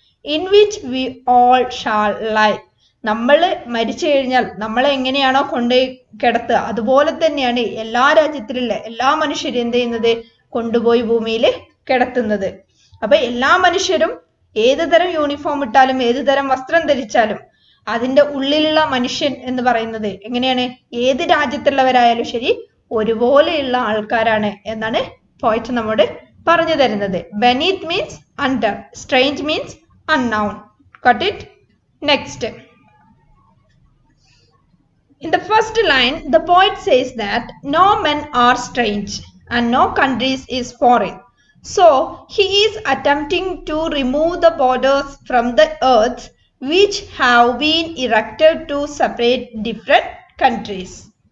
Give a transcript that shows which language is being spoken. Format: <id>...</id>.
<en>in which we all shall lie.</en> <ml>നമ്മൾ മരിച്ചു കഴിഞ്ഞാൽ നമ്മളെ എങ്ങനെയാണോ കൊണ്ടുപോയി കിടത്തുക അതുപോലെ തന്നെയാണ് എല്ലാ രാജ്യത്തിലുള്ള എല്ലാ മനുഷ്യരും എന്ത് ചെയ്യുന്നത് കൊണ്ടുപോയി ഭൂമിയിൽ കിടത്തുന്നത്. അപ്പൊ എല്ലാ മനുഷ്യരും ഏത് തരം യൂണിഫോം ഇട്ടാലും ഏത് തരം വസ്ത്രം ധരിച്ചാലും അതിന്റെ ഉള്ളിലുള്ള മനുഷ്യൻ എന്ന് പറയുന്നത് എങ്ങനെയാണ് ഏത് രാജ്യത്തുള്ളവരായാലും ശരി ഒരുപോലെയുള്ള ആൾക്കാരാണ് എന്നാണ് പോയിറ്റ് നമ്മോട് പറഞ്ഞു തരുന്നത്.</ml> <en>beneath means under, strange means unknown. Got it? Next, in the first line the poet says that no men are strange and no countries is foreign. So he is attempting to remove the borders from the earth which have been erected to separate different countries.</en>